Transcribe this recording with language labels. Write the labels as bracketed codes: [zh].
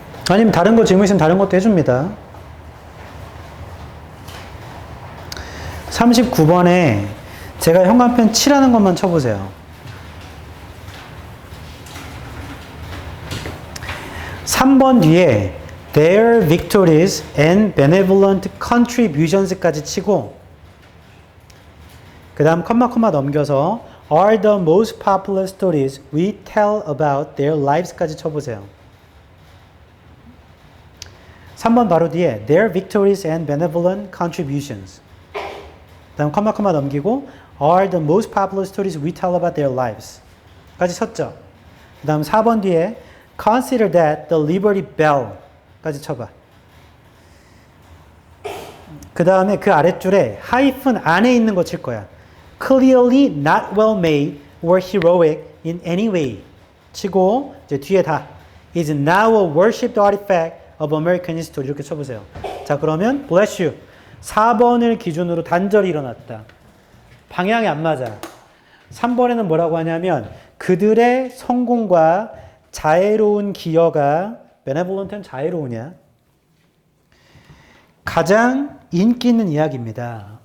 [ko] 아니면 다른 거 질문 있으면 다른 것도 해줍니다. 39번에 제가 현관펜 칠하는 것만 쳐보세요. 3번 뒤에 [en] their victories and benevolent contributions까지 [ko] 치고 그 다음 컴마 넘겨서 [en] are the most popular stories we tell about their lives까지 [ko] 쳐보세요. 3번 바로 뒤에 [en] their victories and benevolent contributions [ko] 그 다음 컴마 넘기고 [en] are the most popular stories we tell about their lives [ko] 까지 쳤죠. 그 다음 4번 뒤에 [en] consider that the Liberty Bell [ko] 까지 쳐봐. 그 다음에 그 아랫줄에 하이픈 안에 있는 거 칠 거야. [en] clearly not well made or heroic in any way [ko] 치고 이제 뒤에 다 [en] is now a worshipped artifact of American history [ko] 이렇게 쳐보세요. 자, 그러면 [en] bless you [ko] 4번을 기준으로 단절이 일어났다. 방향이 안 맞아. 3번에는 뭐라고 하냐면 그들의 성공과 자애로운 기여가 benevolent는 자애로우냐 가장 인기 있는 이야기입니다.